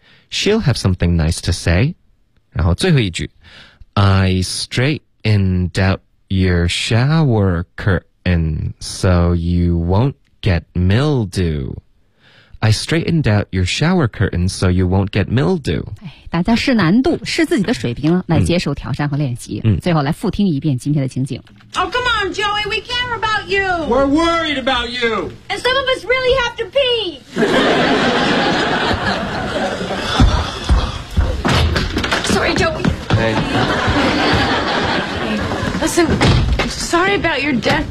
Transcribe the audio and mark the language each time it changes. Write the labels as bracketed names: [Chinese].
[English] She'll have something nice to say. [Chinese] 然后最后一句 [English] I straightened out your shower curtain so you won't get mildew. I straightened out your shower curtain so you won't get mildew. [Chinese] 大家试难度试自己的水平来接受挑战和练习、最后来复听一遍今天的情景。 [English] Oh, come on, Joey, we care about you. We're worried about you. And some of us really have to pee. Sorry, Joey. Hey. Hey. Listen, sorry about your death.